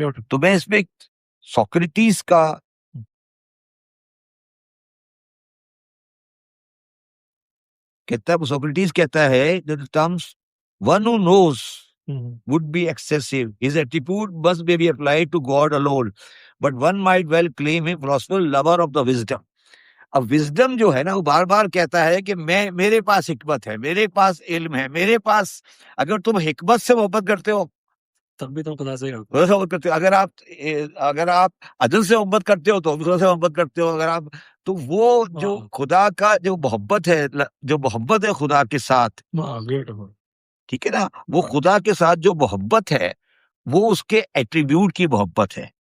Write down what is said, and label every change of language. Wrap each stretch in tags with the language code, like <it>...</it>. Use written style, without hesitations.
<ur>تو میں اس میں سوکریٹیز کا سوکریٹیز کہتا ہے</ur> <en>one who knows would be excessive. His attribute must be applied to God alone. But one might well claim him philosopher lover of the wisdom.</en> <ur>اب wisdom جو ہے نا وہ بار بار کہتا ہے کہ میرے پاس حکمت ہے، میرے پاس علم ہے، میرے پاس. اگر تم حکمت سے محبت کرتے ہو تب بھی تم خدا سے کرتے ہو، اگر آپ عدل سے محبت کرتے ہو تو خدا سے محبت کرتے ہو. اگر آپ تو وہ جو خدا کا جو محبت ہے خدا کے ساتھ، ٹھیک ہے نا، وہ خدا کے ساتھ جو محبت ہے وہ اس کے ایٹریبیوٹ کی محبت ہے.</ur>